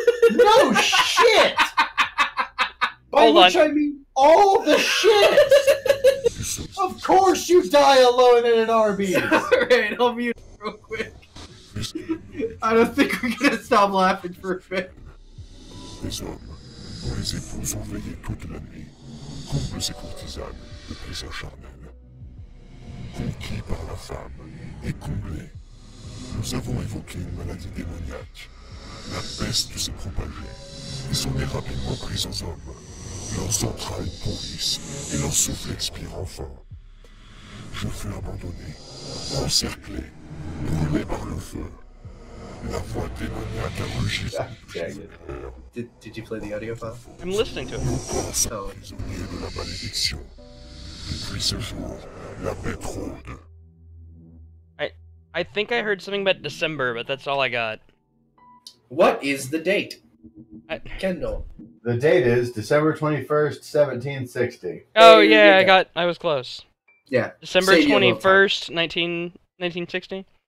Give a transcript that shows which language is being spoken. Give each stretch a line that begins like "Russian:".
English: No shit! By Hold which on. I mean all the shit! Of course you die alone in an Arby's! Alright, I'll mute real quick. I don't think we're gonna stop laughing for a bit.
French: Les hommes, dont les épouses ont veillé toute la nuit, comblent ces courtisanes de plaisir charnel. Conquis par la femme et comblés, nous avons évoqué une maladie démoniaque. La peste s'est propagée et s'en est rapidement prise aux hommes. Leurs entrailles pourrissent et leur souffle expire enfin. Je fus abandonné, encerclé, brûlé par le feu. La voix démoniaque a rugi sur le
English: Did you play the audio file? I'm listening to it.
French: Nos corps sont
English: Oh.
French: prisonniers de la malédiction. Depuis ce jour, la bête rôde.
English: I think I heard something about December, but that's all I got. What is the date? Kendall. The date is December 21st, 1760. Oh There you yeah, go. I was close. Yeah. December Save you a little 21st, 1960.